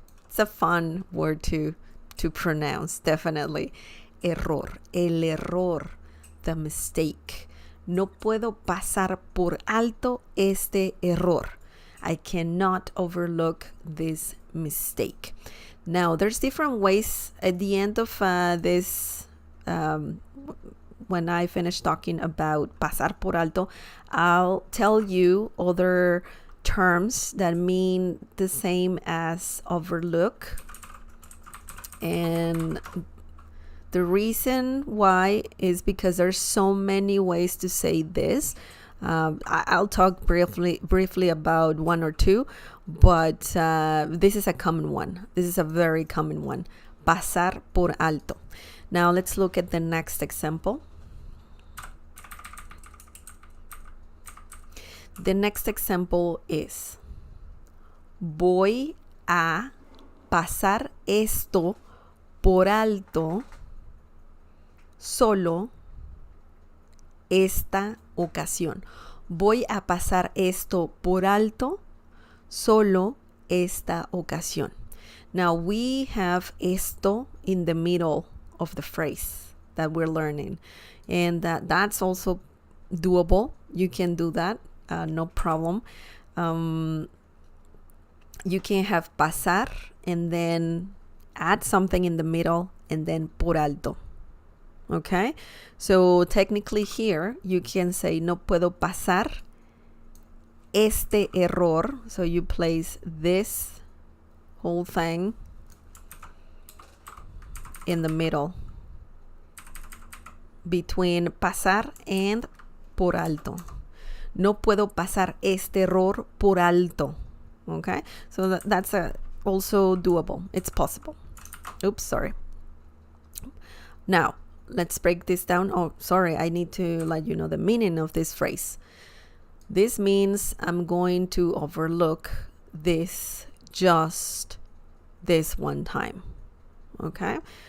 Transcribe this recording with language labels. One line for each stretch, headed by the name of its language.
English: It's a fun word to pronounce, definitely. Error, el error, the mistake.
Spanish: No puedo pasar por alto este error.
English: I cannot overlook this mistake. Now, there's different ways at the end of this, when I finish talking about pasar por alto, I'll tell you other terms that mean the same as overlook. And the reason why is because there's so many ways to say this. I'll talk briefly about one or two, but this is a common one. This is a very common one. Pasar por alto. Now let's look at the next example. The next example is:
Spanish: voy a pasar esto por alto solo esta ocasión. Voy a pasar esto por alto solo esta ocasión.
English: Now we have esto in the middle of the phrase that we're learning, and that's also doable. You can do that, no problem. You can have pasar and then add something in the middle and then por alto. Okay, so technically here you can say
Spanish: no puedo pasar este error.
English: So you place this whole thing in the middle between pasar and por alto.
Spanish: No puedo pasar este error por alto.
English: Okay, so that's also doable. It's possible. Oops, sorry. Now, let's break this down. Oh, sorry, I need to let you know the meaning of this phrase. This means I'm going to overlook this just this one time. Okay?